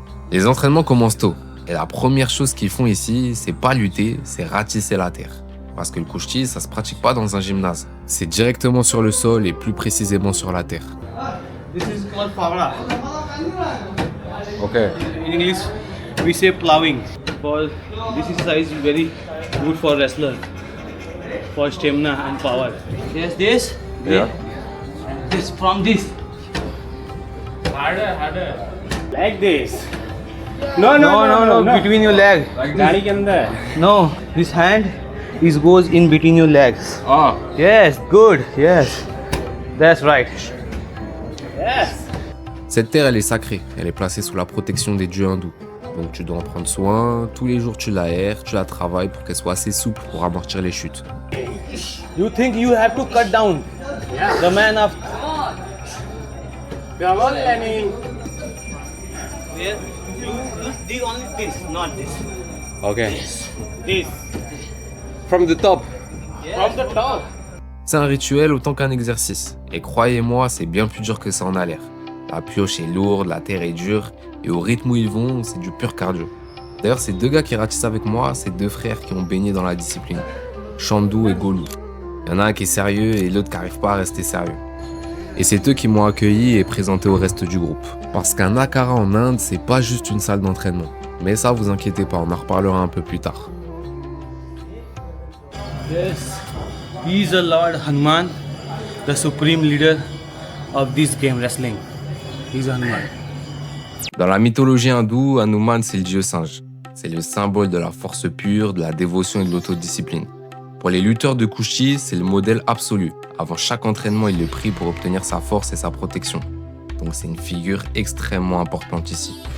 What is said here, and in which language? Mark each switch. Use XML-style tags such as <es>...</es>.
<fr>Les entraînements commencent tôt. Et la première chose qu'ils font ici, c'est pas lutter, c'est ratisser la terre. Parce que le kushti, ça se pratique pas dans un gymnase. C'est directement sur le sol et plus précisément sur la terre.</fr> <en>This is called pavla. Ok. In English, we say plowing. Because this exercise is very good for wrestler, for stamina and power. Yes, this. Yeah. This from this. Harder. Like this. No. Between your leg. Like this. No, this hand goes in between your legs. Ah. Yes, good. Yes, that's right. Yes.</en> <fr>Cette terre, elle est sacrée. Elle est placée sous la protection des dieux hindous. Donc tu dois en prendre soin. Tous les jours, tu l'aères, tu la travailles pour qu'elle soit assez souple pour amortir les chutes.</fr> <en>You think you have to cut down the man of... Come on, Lenny. Yeah. You do only this, not this. Ok. This. From the top. From the top.</en> <fr>C'est un rituel autant qu'un exercice. Et croyez-moi, c'est bien plus dur que ça en a l'air. La pioche est lourde, la terre est dure, et au rythme où ils vont, c'est du pur cardio. D'ailleurs, ces deux gars qui ratissent avec moi, c'est deux frères qui ont baigné dans la discipline. Chandou et Golou. Il y en a un qui est sérieux et l'autre qui n'arrive pas à rester sérieux. Et c'est eux qui m'ont accueilli et présenté au reste du groupe. Parce qu'un Akhara en Inde, c'est pas juste une salle d'entraînement. Mais ça, vous inquiétez pas, on en reparlera un peu plus tard.</fr> <en>Yes, he is the Lord Hanuman, the supreme leader of this game wrestling. He is Hanuman.</en> <fr>Dans la mythologie hindoue, Hanuman, c'est le dieu singe. C'est le symbole de la force pure, de la dévotion et de l'autodiscipline. Pour les lutteurs de Kushti, c'est le modèle absolu. Avant chaque entraînement, il le prie pour obtenir sa force et sa protection. Donc c'est une figure extrêmement importante ici.</fr>